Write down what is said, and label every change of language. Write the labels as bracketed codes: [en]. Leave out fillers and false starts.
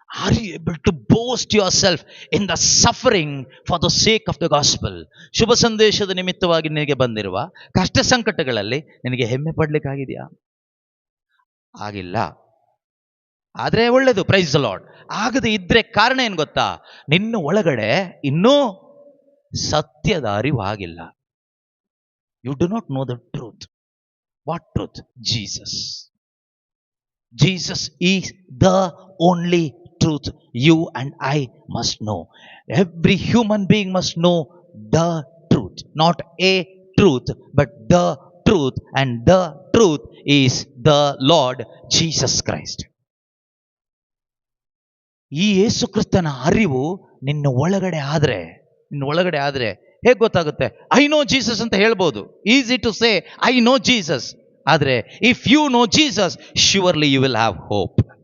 [en] Are you able to boast yourself in the suffering for the sake of the gospel? [kn] ಶುಭ ಸಂದೇಶದ ನಿಮಿತ್ತವಾಗಿ ನಿನಗೆ ಬಂದಿರುವ ಕಷ್ಟ ಸಂಕಟಗಳಲ್ಲಿ ನಿನಗೆ ಹೆಮ್ಮೆ ಪಡ್ಲಿಕ್ಕಾಗಿದೆಯಾ? ಆಗಿಲ್ಲ. ಆದ್ರೆ ಒಳ್ಳೇದು, [en] Praise the Lord. [kn] ಆಗದೆ ಇದ್ರೆ ಕಾರಣ ಏನ್ ಗೊತ್ತಾ? ನಿನ್ನ ಒಳಗಡೆ ಇನ್ನೂ ಸತ್ಯದ ಅರಿವು ಆಗಿಲ್ಲ. [en] You do not know the truth. What truth? Jesus. Jesus is the only truth you and I must know. Every human being must know the truth, not a truth, but the truth, and the truth is the Lord Jesus Christ. [kn] ಈ ಯೇಸು ಕ್ರಿಸ್ತನ ಅರಿವು ನಿನ್ನ ಒಳಗಡೆ ಆದ್ರೆ ಹೇಗೆ ಗೊತ್ತಾಗುತ್ತೆ? [en] I know Jesus [kn] ಅಂತ ಹೇಳ್ಬೋದು. [en] Easy to say I know Jesus. ಆದ್ರೆ if you know Jesus, surely you will have hope.